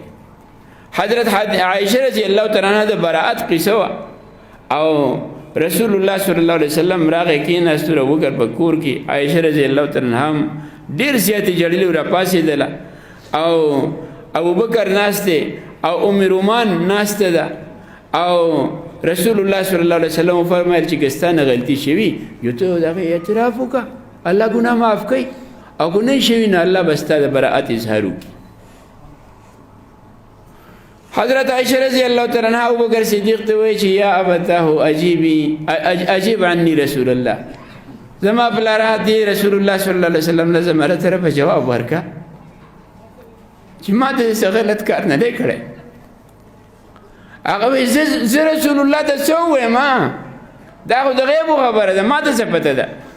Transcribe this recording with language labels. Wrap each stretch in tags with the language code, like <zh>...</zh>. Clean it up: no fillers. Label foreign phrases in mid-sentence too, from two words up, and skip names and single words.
<ps>حضرت عائشه</ps> <ar>رضی الله تعالی عنها</ar> <ps>د براءت قصه وه او رسول الله صلی الله علیه وسلم راغی کېناست ابوبکر په کور کې، عائشه</ps> <ar>رضی الله تعالی عنها</ar> <ps>هم ډېر زیاتې ژړلې راپاڅېدله او ابوبکر ناست دی او ام رومان ناسته ده او رسول الله صلی الله علیه وسلم فرمایل چې که ستا نه غلطي شوي یو ته د هغې اعتراف وکړه، الله ګناه معاف کوي، او که نه شوي نو الله به ستا د براءت اظهار وکړي. حضرت عائشہ</ps> <ar>رضی اللہ تعالی عنہ</ar> <ps>ابوبکر صدیق ته وایي چې</ps> <ar>یا ابتاه اجیب عني رسول الله،</ar> <ps>زما پلاره دې رسول الله صلی الله علیه وسلم نه زما طرفه جواب ورکړه چې ما ته څه غلط کار نه دی کړی. هغه وایي زه رسول الله ته څه ووایم، دا خو د غیبو خبره ده، ما ته څه پته ده.</ps>